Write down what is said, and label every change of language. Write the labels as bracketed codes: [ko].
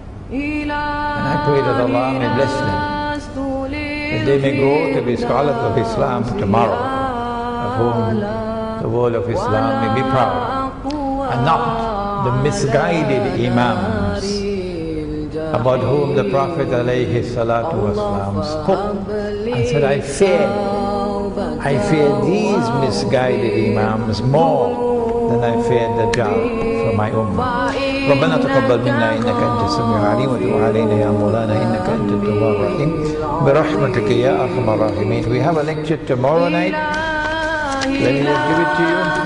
[en] And I pray that Allah may bless them, that they may grow to be scholars of Islam tomorrow, of whom the world of Islam may be proud, and not the misguided imams about whom the Prophet ﷺ spoke and said, I fear these misguided imams more than I fear the Dajjal for my ummah. [ar] ربنا تقبل منا إنك أنت السميع العليم وتب علينا يا مولانا إنك أنت التواب الرحيم برحمتك يا أرحم الراحمين. [en] We have a lecture tomorrow night. Let me just give it to you.